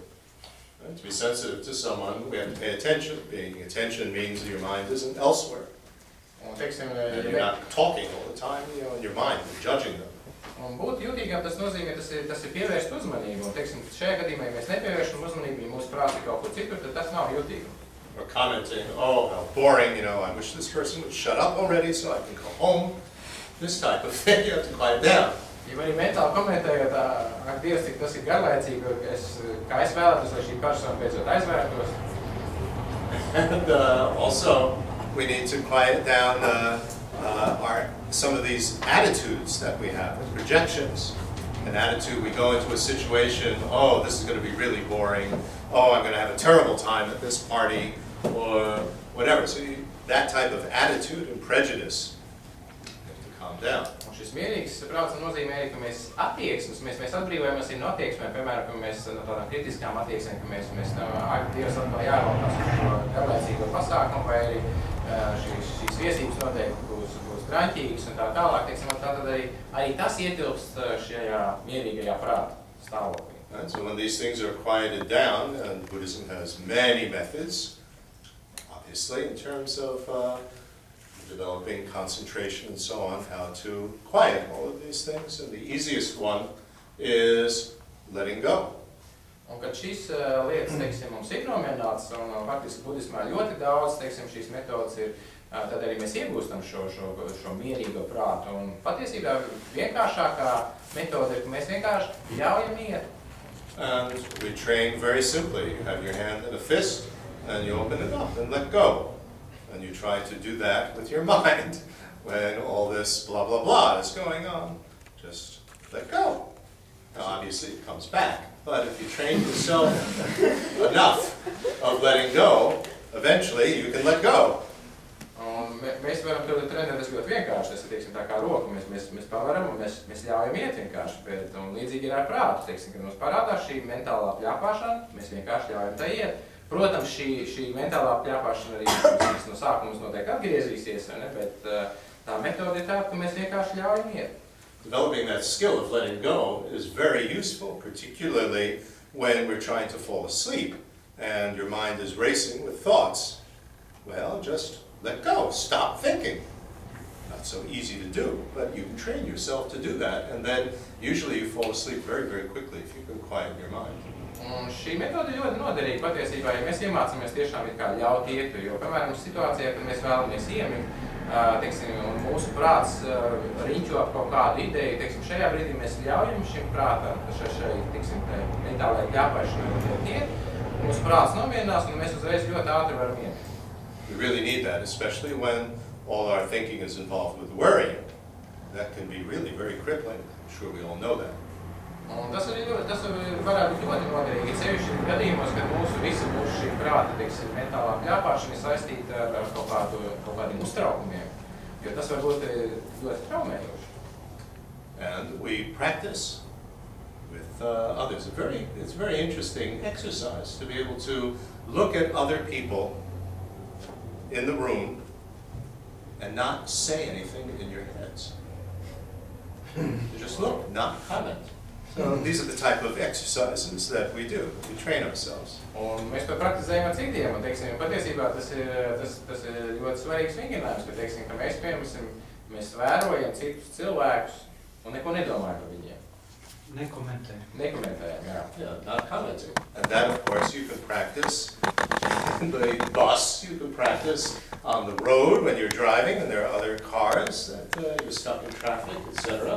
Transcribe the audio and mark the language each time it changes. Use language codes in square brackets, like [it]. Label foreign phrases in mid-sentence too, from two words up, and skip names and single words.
[en] To be sensitive to someone, we have to pay attention. Paying attention means that your mind isn't elsewhere. [lv] Un, teiksim, [en] and you're not talking all the time, you know, in your mind, you're judging them. [lv] Un būt jūtīgam, tas nozīmē, tas ir pievērst uzmanību. Un, teiksim, šajā gadījumā, ja mēs nepievēršam uzmanību, ja mūsu prāts ir kaut kur citur, tad tas nav jūtīgam. [en] Or commenting, oh, how boring, you know, I wish this person would shut up already so I can go home. This type of thing, you have to quiet down. [lv] Ja arī mentāli komentējot, ak, Dievs, cik tas ir garlaicīgi, kā es vēlētos, lai šī persona beidzot aizvērtos. [en] And also, we need to quiet down some of these attitudes that we have, projections. An attitude, we go into a situation, oh, this is going to be really boring, oh, I'm going to have a terrible time at this party, or whatever. So that type of attitude and prejudice, you have to calm down. [lv] Un šis mierīgs prāts nozīmē arī, ka mēs attieksmes, mēs atbrīvojamies no attieksmēm, piemēram, ka mēs no tādām kritiskām attieksmēm, ka mēs ak, Dievs atkal jārautās uz šo garlaicīgo pasākumu, vai arī šīs viesības noteikti būs draņķīgas un tā tālāk, teiksim, tātad arī tas ietilpst šajā mierīgajā prāta stāvoklī. [en] Right, so when these things are quieted down, and Buddhism has many methods, obviously, in terms of developing concentration and so on, how to quiet all of these things. And the easiest one is letting go. [lv] Un kad šīs lietas, teiksim, mums ir nomierināts, un faktiski budismā ļoti daudz, teiksim, šīs metodas ir, tad arī mēs iegūstam šo mierīgo prātu. Un patiesībā vienkāršākā metode ir, ka mēs vienkārši ļaujam iet. [en] And we train very simply. You have your hand in a fist, and you open it up and let go. And you try to do that with your mind when all this blah, blah, blah is going on. Just let go. Now, obviously, it comes back. But if you train yourself enough of letting go, eventually you can let go. [lv] Un mēs varam to trenēties ļoti vienkārši. Tas ir, teiksim, tā kā roka. Mēs pavaram un mēs ļaujam iet vienkārši. Bet, un līdzīgi ir ar prātu. Teiksim, kad mums parādās šī mentālā pļāpāšana, mēs vienkārši ļaujam tā iet. Protams, šī mentālā pļāpāšana arī no sākuma noteikti atgriezīsies, ne? Bet tā metode ir tāda, ka mēs vienkārši ļaujam iet. [en] Developing that skill of letting go is very useful, particularly when we're trying to fall asleep and your mind is racing with thoughts. Well, just let go, stop thinking. Not so easy to do, but you can train yourself to do that, and then usually you fall asleep very, very quickly if you can quiet your mind. [lv] Un šī metode ļoti noderīga patiesībā, ja mēs iemācāmies tiešām it kā ļaut iet, jo, piemēram, situācijā, kad mēs vēlamies iemigt, teiksim, un mūsu prāts riņķo ap kaut kādu ideju, teiksim, šajā brīdī mēs ļaujam šim prātam, šai, teiksim, mentālajai pļāpāšanai iet, mūsu prāts nomierinās, un mēs uzreiz ļoti ātri varam iet. [en] We really need that, especially when all our thinking is involved with worrying. That can be really very crippling. I'm sure we all know that. [lv] Un tas varētu būt ļoti noderīgi, sevišķi gadījumos, kad mūsu šī prāta, teiksim, mentālā pļāpāšana ir saistīta ar kaut kādiem uztraukumiem, jo tas var būt ļoti traumējoši. [en] And we practice with others. It's a very interesting exercise to be able to look at other people in the room and not say anything in your heads. You just look, not comment. So these are the type of exercises that we do. We train ourselves. [lv] Un mēs to praktizējam ar citiem, un, teiksim, patiesībā tas ir ļoti svarīgs vingrinājums, ka, teiksim, ka mēs vērojam citus cilvēkus un neko nedomājam par viņiem. Nekomentējam, jā. [en] Yeah, not commenting. And that, of course, you can practice in the bus, you can practice on the road when you're driving and there are other cars that you're stuck in traffic, etc.